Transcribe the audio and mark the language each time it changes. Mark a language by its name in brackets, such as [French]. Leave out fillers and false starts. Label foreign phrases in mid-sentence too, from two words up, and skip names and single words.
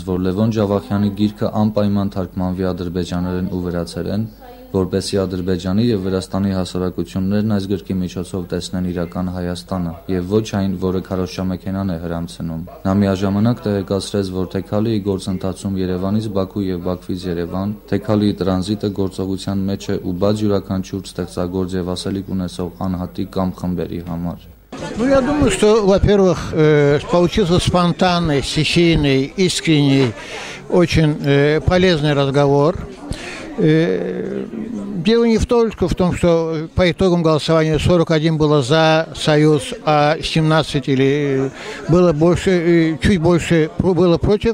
[Armenian] որ Լևոն Ջավախյանի գիրքը անպայման թարգմանվի ադրբեջաներեն ու վրացերեն, որպեսզի Ադրբեջանի եւ Վրաստանի հասարակություններն այս գրքի միջոցով տեսնեն իրական Հայաստանը եւ ոչ այն, որը քարոզչամեքենան է հրամցնում։ Նա միաժամանակ տեղեկացրեց, որ Թեքալիի գործընթացում Երևանից Բաքու եւ Բաքվից Երևան Թեքալիի տրանզիտը գործողության մեջ է ու բաց յուրաքանչյուր ստեղծագործ եւ ասելիք ունեցող անհատի կամ խմբերի համար։ [Russian] Ну, я думаю, что, во-первых, получился спонтанный, стихийный, искренний, очень полезный разговор. Дело не только в том, что по итогам голосования 41 было за Союз, а 17 или было больше, чуть больше было против.